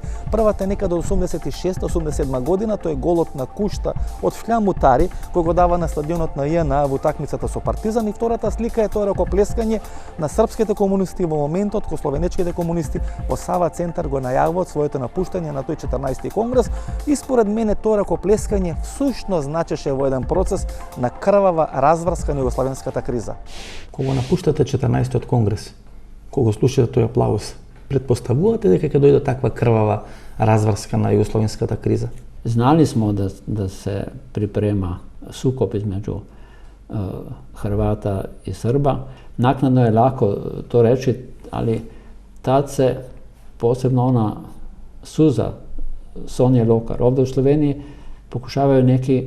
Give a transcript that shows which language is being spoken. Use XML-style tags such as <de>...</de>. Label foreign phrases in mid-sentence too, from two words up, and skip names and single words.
<mk>Првата е некаде од 86-87 година, тоа е голот на Кушта од Фљам Мутари, кој го дава на стадионот на ЈНА во утакмицата со Партизан, и втората слика е тоа ракоплескање на српските комунисти во моментот српско-словенечките комунисти во Сава центар го најавуваат своето напуштање на тој 14-ти конгрес и според мене тоа ракоплескање всушност значеше во еден процес на крвава разврска на југословенската криза. Кога напуштате 14-тиот конгрес, кога слушате тој аплауз, предпоставувате дека ќе дојде таква крвава разврска на југословенската криза?</mk> <sr>Znali smo da se priprema sukob između Hrvata i Srba. Naknadno je lako to reći, ali tad se posebno ona suza Sonje Lokar ovdje u Sloveniji pokušavaju neki</sr>